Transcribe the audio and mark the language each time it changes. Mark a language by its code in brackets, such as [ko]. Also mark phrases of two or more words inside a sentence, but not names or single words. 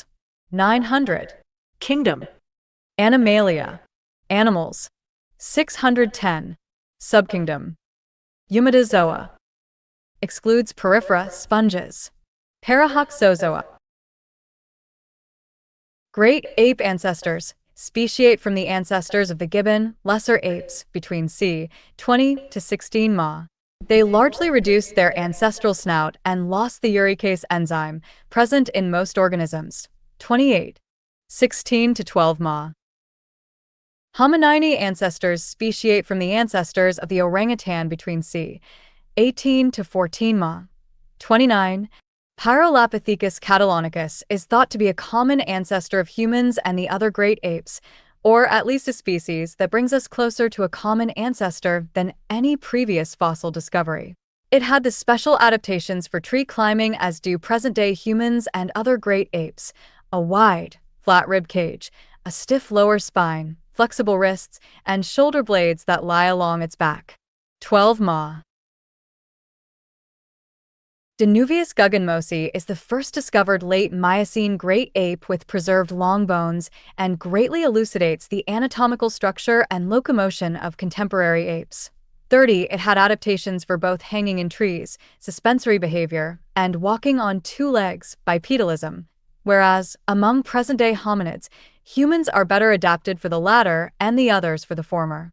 [en] 900. Kingdom. Animalia. Animals. 610. Subkingdom. Eumetozoa. Excludes porifera sponges. Parahoxozoa. Great ape ancestors. Speciate from the ancestors of the gibbon, lesser apes, between c. 20 to 16 ma. They largely reduced their ancestral snout and lost the uricase enzyme, present in most organisms. 28. 16 to 12 ma. Hominini ancestors speciate from the ancestors of the orangutan between c. 18 to 14 ma. 29. Pyrolapithecus catalonicus is thought to be a common ancestor of humans and the other great apes, or at least a species that brings us closer to a common ancestor than any previous fossil discovery. It had the special adaptations for tree climbing as do present-day humans and other great apes: a wide, flat rib cage, a stiff lower spine, flexible wrists, and shoulder blades that lie along its back. 12 Ma. Danuvius guggenmosi is the first discovered late Miocene great ape with preserved long bones and greatly elucidates the anatomical structure and locomotion of contemporary apes. 30. It had adaptations for both hanging in trees, suspensory behavior, and walking on two legs, bipedalism, whereas, among present-day hominids, humans are better adapted for the latter and the others for the former.